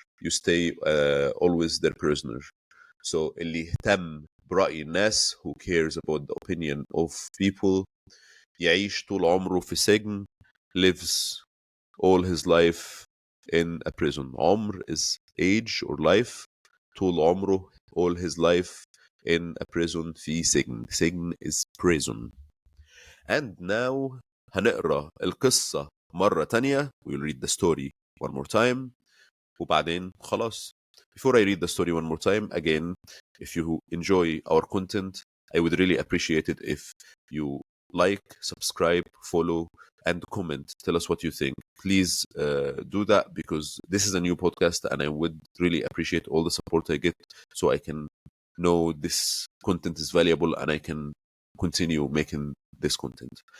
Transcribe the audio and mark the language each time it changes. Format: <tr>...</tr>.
<en>You stay always their prisoner. So</en> <ar>اللي يهتم برأي الناس,</ar> <en>who cares about the opinion of people,</en> <ar>يعيش طول عمره في سجن,</ar> <en>lives all his life in a prison. عمر is age or life.</en> <ar>طول عمره,</ar> <en>all his life in a prison,</en> <ar>في سجن.</ar> <en>سجن is prison. And now</en> <ar>هنقرأ القصة مرة تانية.</ar> <en>We'll read the story one more time.</en> <ar>وبعدين خلاص.</ar> <en>Before I read the story one more time, again, if you enjoy our content, I would really appreciate it if you like, subscribe, follow, and comment. Tell us what you think. Please do that, because this is a new podcast and I would really appreciate all the support I get, so I can know this content is valuable and I can continue making this content.</en>